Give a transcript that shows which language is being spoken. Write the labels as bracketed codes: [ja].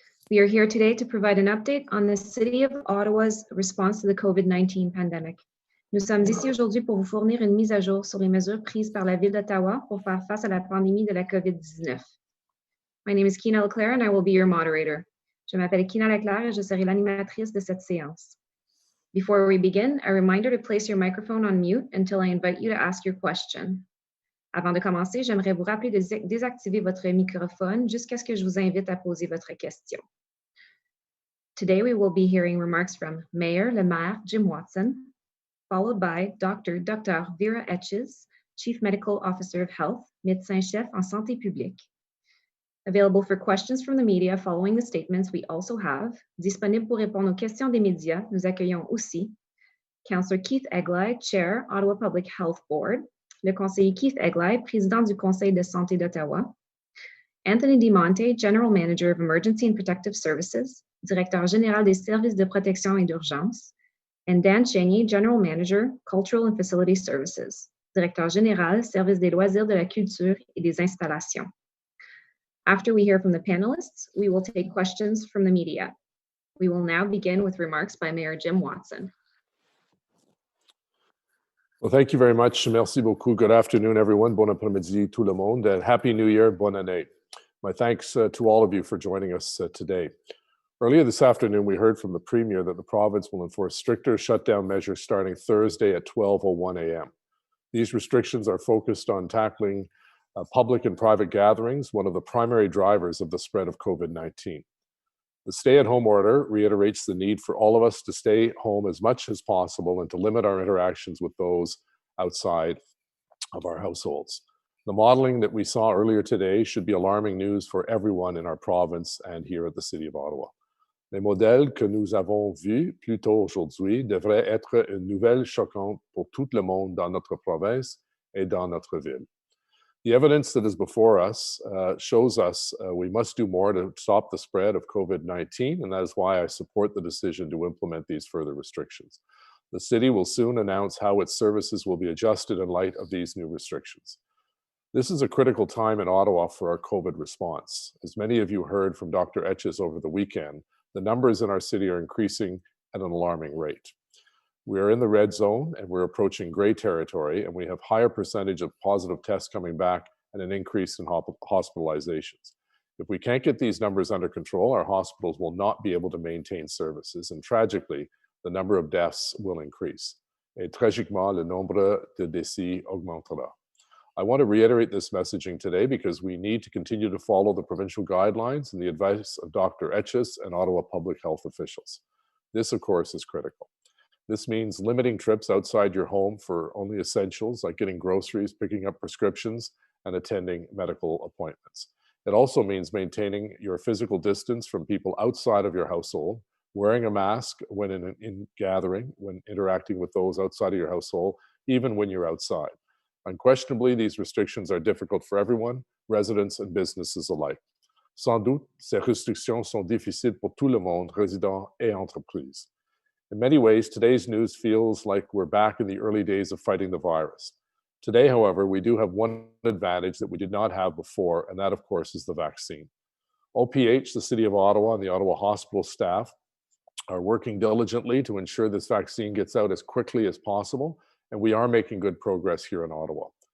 [en] We are here today to provide an update on the City of Ottawa's response to the COVID-19 pandemic. [fr] Nous sommes ici aujourd'hui pour vous fournir une mise à jour sur les mesures prises par la Ville d'Ottawa pour faire face à la pandémie de la COVID-19. [en] My name is Kina Leclerc and I will be your moderator. [fr] Je m'appelle Kina Leclerc et je serai l'animatrice de cette séance. [en] Before we begin, a reminder to place your microphone on mute until I invite you to ask your question. [fr] Avant de commencer, j'aimerais vous rappeler de désactiver votre microphone jusqu'à ce que je vous invite à poser votre question. [en] Today, we will be hearing remarks from Mayor [fr] le Maire [en] Jim Watson, followed by Dr. Vera Etches, Chief Medical Officer of Health, [fr] médecin-chef en santé publique. [en] Available for questions from the media following the statements, we also have, [fr] disponible pour répondre aux questions des médias, nous accueillons aussi [en] Councillor Keith Egli, Chair, Ottawa Public Health Board, [fr] le conseiller Keith Egli, président du Conseil de santé d'Ottawa, [en] Anthony DiMonte, General Manager of Emergency and Protective Services, [fr] directeur général des services de protection et d'urgence, [en] and Dan Cheney, General Manager, Cultural and Facility Services, [fr] directeur général, service des loisirs, de la culture et des installations. [en] After we hear from the panelists, we will take questions from the media. We will now begin with remarks by Mayor Jim Watson. Well, thank you very much. [fr] Merci beaucoup. [en] Good afternoon, everyone. [fr] Bon après-midi, tout le monde. [en] And Happy New Year, [fr] bonne année. [en] My thanks to all of you for joining us today. Earlier this afternoon, we heard from the Premier that the province will enforce stricter shutdown measures starting Thursday at 12:01 a.m. These restrictions are focused on tackling public and private gatherings, one of the primary drivers of the spread of COVID-19. The stay-at-home order reiterates the need for all of us to stay home as much as possible and to limit our interactions with those outside of our households. The modeling that we saw earlier today should be alarming news for everyone in our province and here at the City of Ottawa. [fr] Les modèles que nous avons vus plus tôt aujourd'hui devraient être une nouvelle choquante pour tout le monde dans notre province et dans notre ville. [en] The evidence that is before us shows us we must do more to stop the spread of COVID-19, and that is why I support the decision to implement these further restrictions. The city will soon announce how its services will be adjusted in light of these new restrictions. This is a critical time in Ottawa for our COVID response. As many of you heard from Dr. Etches over the weekend, the numbers in our city are increasing at an alarming rate. We are in the red zone and we're approaching gray territory, and we have higher percentage of positive tests coming back and an increase in hospitalizations. If we can't get these numbers under control, our hospitals will not be able to maintain services, and tragically, the number of deaths will increase. [fr] Et tragiquement, le nombre de décès augmentera. [en] I want to reiterate this messaging today because we need to continue to follow the provincial guidelines and the advice of Dr. Etches and Ottawa public health officials. This, of course, is critical. This means limiting trips outside your home for only essentials like getting groceries, picking up prescriptions, and attending medical appointments. It also means maintaining your physical distance from people outside of your household, wearing a mask when in gathering, when interacting with those outside of your household, even when you're outside. Unquestionably, these restrictions are difficult for everyone, residents and businesses alike. [fr] Sans doute, ces restrictions sont difficiles pour tout le monde, résidents et entreprises. [en] In many ways, today's news feels like we're back in the early days of fighting the virus. Today, however, we do have one advantage that we did not have before, and that, of course, is the vaccine. OPH, the City of Ottawa, and the Ottawa hospital staff are working diligently to ensure this vaccine gets out as quickly as possible, and we are making good progress here in Ottawa.